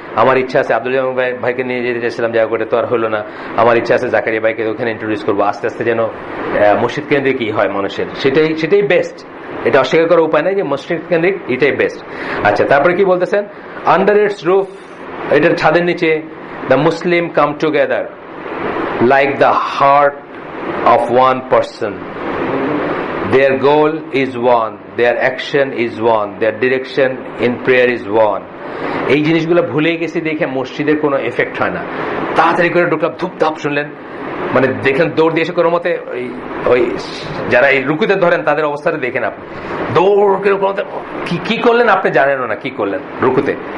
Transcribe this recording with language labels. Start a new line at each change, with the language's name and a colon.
Bangla: আমার ইচ্ছা আছে আব্দুল জামান ভাইকে নিয়ে যেতে চাইছিলাম, জায়গা করে তো আর হলো না। আমার ইচ্ছা আছে জাকারিয়া ভাইকে ওখানে ইন্ট্রোডিউস করবো, আস্তে আস্তে যেন মসজিদ কেন্দ্রিক কি হয় মানুষের, সেটাই বেস্ট। এটা অস্বীকার করার উপায় নাই যে মসজিদ কেন্দ্রিক এটাই বেস্ট। আচ্ছা, তারপরে কি বলতেছেন, আন্ডার ইটস রুফ, এটার ছাদের নিচে
English: the Muslim come together like the heart of one person. Their goal is one, their action is one, their direction in prayer is one.
Bangla: এই জিনিসগুলো ভুলে গেছি দেখে মসজিদের কোনো এফেক্ট হয় না। তাড়াতাড়ি করে ঢুকলাম, ধুপধাপ শুনলেন, মানে দেখেন দৌড় দিয়ে এসে কোনো মতে ওই যারা এই রুকুতে ধরেন তাদের অবস্থাটা দেখেন আপনি, দৌড় কি করলেন আপনি জানেনও না কি করলেন রুকুতে।